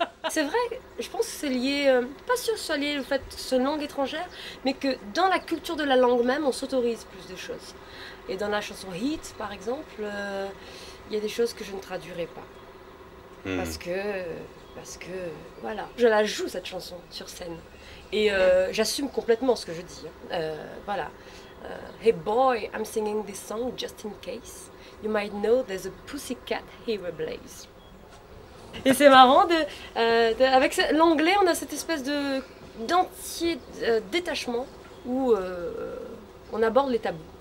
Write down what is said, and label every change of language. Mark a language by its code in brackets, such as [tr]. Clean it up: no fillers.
[fr] C'est vrai, je pense que c'est lié, pas sûr que ce soit lié au fait que ce soit une langue étrangère, mais que dans la culture de la langue même, on s'autorise plus de choses. Et dans la chanson Heat, par exemple, il y a des choses que je ne traduirai pas. Parce que, voilà, je la joue cette chanson sur scène. Et j'assume complètement ce que je dis. Voilà. [en] Hey boy, I'm singing this song just in case. You might know there's a pussycat here ablaze. [fr] Et c'est marrant, avec l'anglais, on a cette espèce d'entier détachement où on aborde les tabous.